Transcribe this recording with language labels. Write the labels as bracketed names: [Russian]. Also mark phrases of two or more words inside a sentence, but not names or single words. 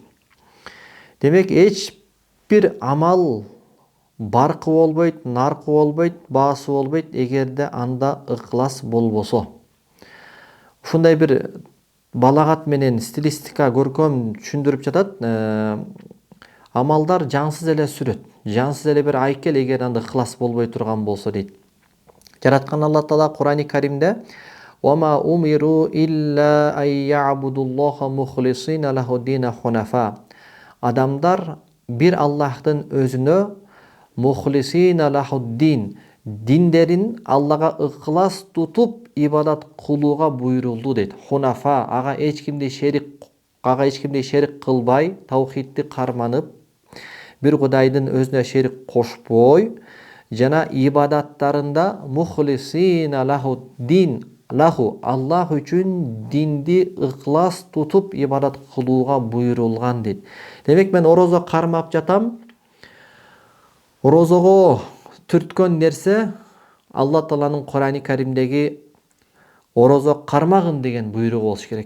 [Kyrgyz] Демек, эч бир амал баркы болбойт, наркы болбойт, баасы болбойт, эгерде анда ыкылас болбосо. Ушундай бир балагат менен стилистика көркөм түшүндүрүп жатат. Амалдар жансыз эле сүрөт, жансыз эле бир айкел эгер анда ыкылас болбой турган болсо дейт. Жараткан Алла Таала Кур'ани Каримде [Arabic] وَمَا أُمِرُوا إِلَّا أَن يَعْبُدُوا اللَّهَ مُخْلِصِينَ لَهُ الدِّينَ حُنَفَاءَ. [Kyrgyz] Адамдар бир Аллахтын өзүнө [Arabic] مخلصين له الدين, [Kyrgyz] диндерин Аллага ыкылас тутуп ибадат кылууга буйрулду дейт. Хунафа, ага эч кимди шерик кылбай, таухидти карманып, бир Кудайдын өзүнө шерик кошпой, жана ибадаттарында [Arabic] مخلصين له الدين، له [Kyrgyz] Аллах үчүн динди ыкылас тутуп ибадат кылууга буйрулган дейт. Демек, мен орозо кармап жатам. Орозого түрткөн нерсе Алла Тааланын Кур'ани Каримдеги орозо кармагын деген буйругу болуш керек.